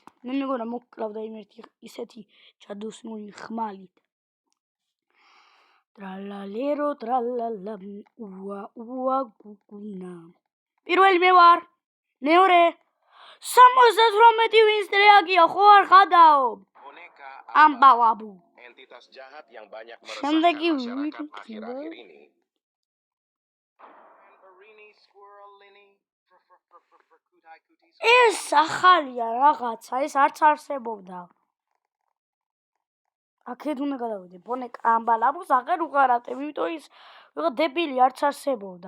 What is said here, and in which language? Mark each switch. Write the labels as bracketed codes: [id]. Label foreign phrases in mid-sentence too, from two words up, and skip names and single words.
[ka] მე მეგონა მოკლავდა იმ ერთი ისეთი ჩადოსნული ხმალით. ტრალალერო ტრალალა უა გუგუნა. პირველი მე ვარ. მეორე 78 ვინ სტრეაკია, ხო არ ხადაო? ამბავაბუ. [id] Entitas jahat yang banyak [ka] შემდეგი [id] meresahkan masyarakat akhir-akhir ini. [ka] ეს ახალია რაღაცა, ეს არც არსებობდა. აქეთ უნდა გადავიდე. ბონეკა ამბალაბუს აღარ უყარატებ, იმიტომ ის ვიღა დებილი არც არსებობდა.